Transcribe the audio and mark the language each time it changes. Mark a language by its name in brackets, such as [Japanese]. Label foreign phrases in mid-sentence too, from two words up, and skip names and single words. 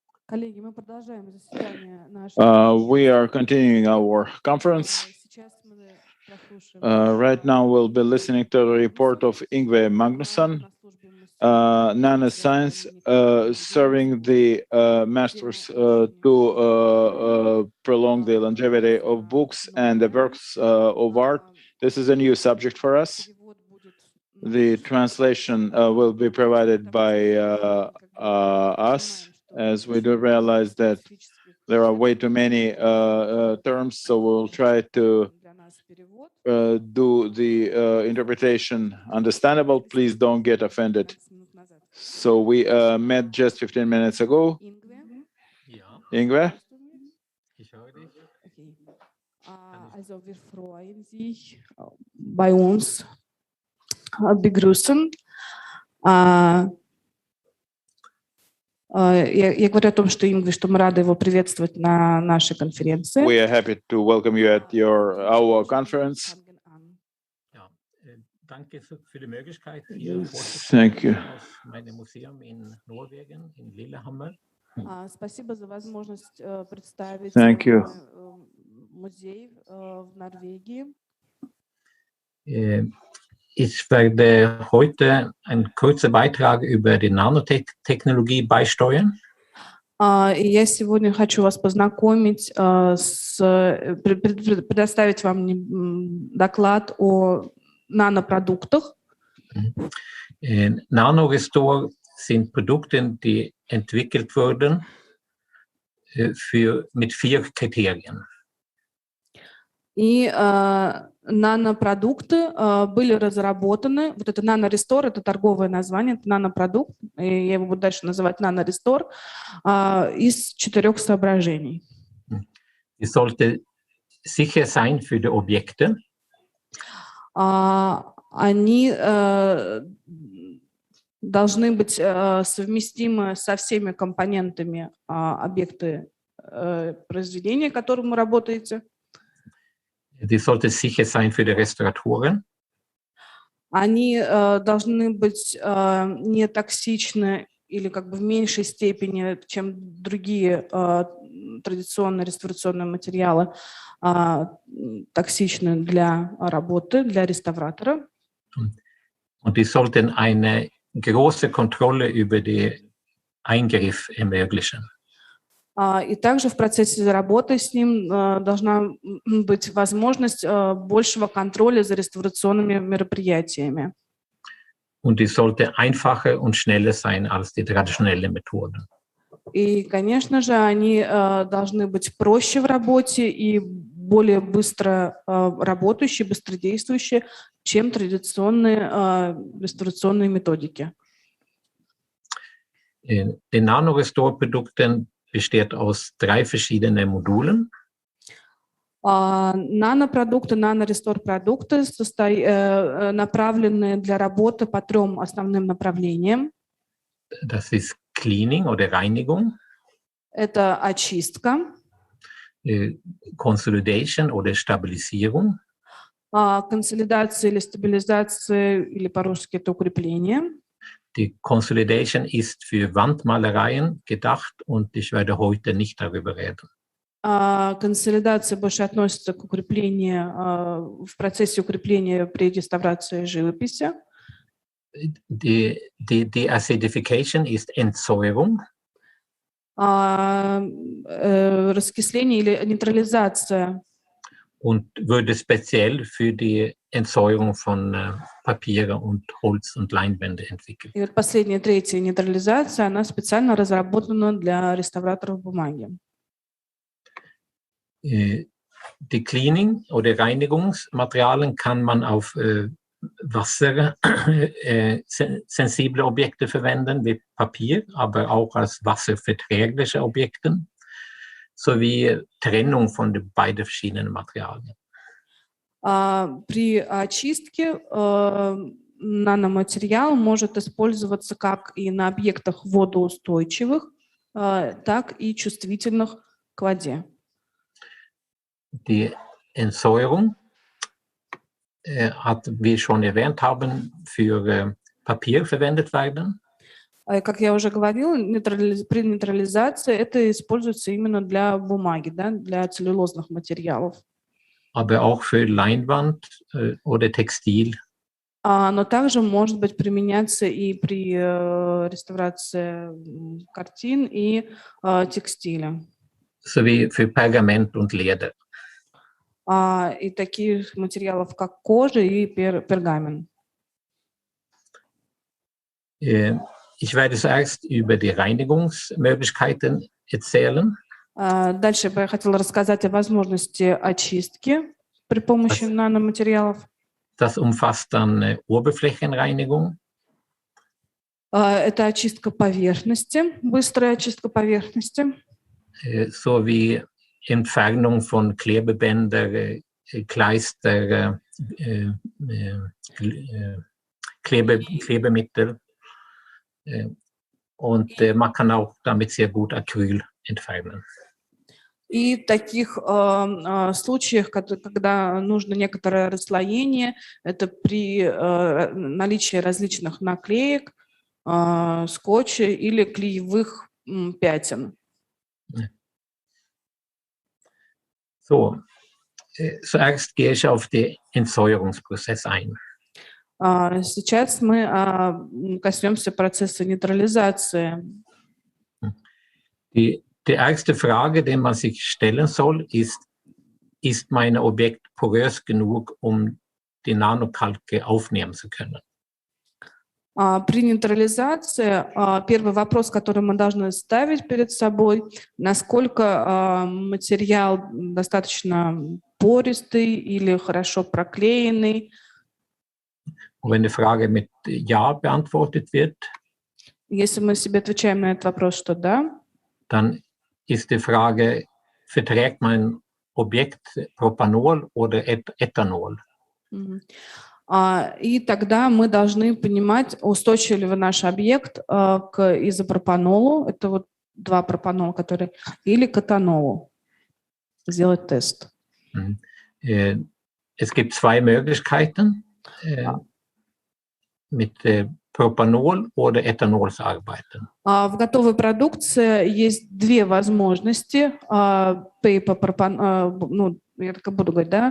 [Russian] Коллеги, мы продолжаем заседание нашего. [English] We are continuing our conference. [Russian] Сейчас мы прослушаем [English] Right now, we'll be listening to the report of Yngve Magnusson, nanoscience, serving the masters to prolong the longevity of books and the works of art. This is a new subject for us. The translation will be provided by us, as we do realize that there are way too many terms, so we'll try to do the interpretation understandable. Please don't get offended. So we met just 15 minutes ago. Yngve? [German] Also wir freuen sich bei uns begrüßen. [Russian] Я говорю о том, что мы рады его приветствовать на нашей конференции. [English] We are happy to welcome you at our conference. [German] Danke für die Möglichkeit, hier [English] Thank you. [German] aus meinem Museum in Norwegen, in Lillehammer. [Russian] Спасибо за возможность представить [English] Thank you. [Russian] музей в Норвегии. [German] Ich werde heute einen kurzen Beitrag über die Nanotechnologie beisteuern. [Russian] И я сегодня хочу вас познакомить, предоставить вам доклад о нанопродуктах. [German] Nanorestore sind Produkte, die entwickelt wurden mit 4 Kriterien. [Russian] И нанопродукты были разработаны, вот это нанорестор, это торговое название, это нанопродукт, и я его буду дальше называть нанорестор, из 4 соображений. [German] Die sollte sicher sein für die Objekte. [Russian] Они должны быть совместимы со всеми компонентами объекты произведения, которым вы работаете. [German] Die sollte sicher sein für die Restauratoren. [Russian] Они должны быть не токсичны или как бы в меньшей степени, чем другие традиционные реставрационные материалы, токсичны для работы, для реставратора. [German] Und die sollten eine große Kontrolle über den Eingriff ermöglichen. [Russian] И также в процессе работы с ним должна быть возможность большего контроля за реставрационными мероприятиями. [German] Und die sollte einfacher und schneller sein als die traditionellen Methoden. [Russian] И, конечно же, они должны быть проще в работе и более быстро работающие, быстродействующие, чем традиционные реставрационные методики. [German] Die Nanorestore-Produkte besteht aus 3 verschiedenen Modulen. [Russian] Нанопродукты, нанорестор-продукты направлены для работы по 3 основным направлениям. [German] Das ist Cleaning oder Reinigung, [Russian] Это очистка, [German] Consolidation oder Stabilisierung, [Russian] консолидация или стабилизация, или по-русски это укрепление. [German] Die Consolidation ist für Wandmalereien gedacht und ich werde heute nicht darüber reden. [Russian] Консолидация больше относится к укреплению, в процессе укрепления при реставрации живописи. [German] Die Acidification ist Entsäuerung. [Russian] Раскисление или нейтрализация. [German] Und würde speziell für die Entsäuerung von Papier und Holz und Leinwände entwickelt. [Russian] И вот последняя, 3-я нейтрализация, она специально разработана для реставраторов бумаги. [German] Die Cleaning- oder Reinigungsmaterialien kann man auf wassersensible Objekte verwenden, wie Papier, aber auch als wasserverträgliche Objekte, sowie Trennung von den beiden verschiedenen Materialien. [Russian] При очистке наноматериал может использоваться как и на объектах водоустойчивых, так и чувствительных к воде. [German] Die Entsäuerung hat, wie schon erwähnt haben, für Papier verwendet werden. [Russian] Как я уже говорила, при нейтрализации это используется именно для бумаги, да, для целлюлозных материалов. [German] Aber auch für Leinwand oder Textil. [Russian] Но также может быть применяться и при реставрации картин и текстиля. [German] Sowie für Pergament und Leder. [Russian] И таких материалов, как кожа и пергамент. [German] Ich werde zuerst über die Reinigungsmöglichkeiten erzählen. [Russian] Дальше я хотела рассказать о возможности очистки при помощи наноматериалов. [German] Das umfasst dann Oberflächenreinigung. [Russian] Это очистка поверхности, быстрая очистка поверхности. [German] Sowie Entfernung von Klebebänder, Kleister, Klebemittel. Und man kann auch damit sehr gut Acryl entfernen. [Russian] И в таких случаях, когда нужно некоторое расслоение, это при наличии различных наклеек, скотча или клеевых пятен. [German] So, zuerst gehe ich auf den Entsäuerungsprozess ein. [Russian] Сейчас мы коснемся процесса нейтрализации. [German] Die erste Frage, die man sich stellen soll, ist mein Objekt porös genug, um die Nanokalke aufnehmen zu können? [Russian] При нейтрализации первый вопрос, который мы должны ставить перед собой, насколько материал достаточно пористый или хорошо проклеенный. [German] Wenn die Frage mit Ja beantwortet wird, [Russian] если мы себе отвечаем на этот вопрос, что да, [German] dann ist die Frage, verträgt mein Objekt Propanol oder Ethanol? [Russian] И тогда мы должны понимать, устойчив ли наш объект к изопропанолу, это вот 2 пропанола, которые, или к этанолу. Сделать тест. [German] Es gibt 2 Möglichkeiten, mit Propanol oder Ethanol zu arbeiten. [Russian] В готовой продукции есть 2 возможности. Я так и буду говорить, да?